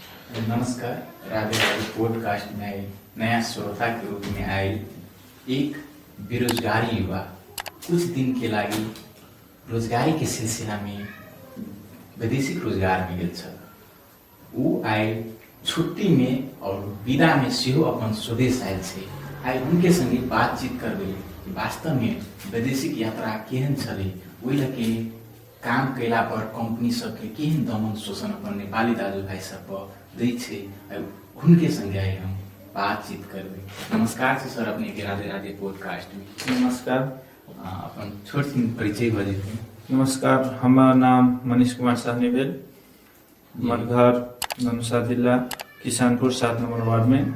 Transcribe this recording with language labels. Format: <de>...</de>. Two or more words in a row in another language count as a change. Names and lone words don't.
<mai>नमस्कार। राधे राधे पॉडकास्ट में आई नया श्रोता के रूप में आई एक बेरोजगारी युवा कुछ दिन के लागि रोजगारी के सिलसिला में वैदेशिक रोजगार मिलल छ। ऊ आई छुट्टी में और विदा में सेहो अपन स्वदेश आयल छे। आई उनके संगे बातचीत करबे कि वास्तव में वैदेशिक यात्रा केहन छले, ओहि लके काम कैला पर कंपनी सबके केहन दमन शोषण अपन नेपाली दाजुभाइ सब पर दै छे। उनके संगे आई हम बातचीत करबे। नमस्कार से सर अपने के राधे राधे पॉडकास्ट में। नमस्कार। अपन छोट दिन परिचय बजेते। नमस्कार, हमारा नाम मनीष कुमार साहनी भेल। हमार घर धनुषा जिला किसानपुर 7 नंबर वार्ड में।</mai>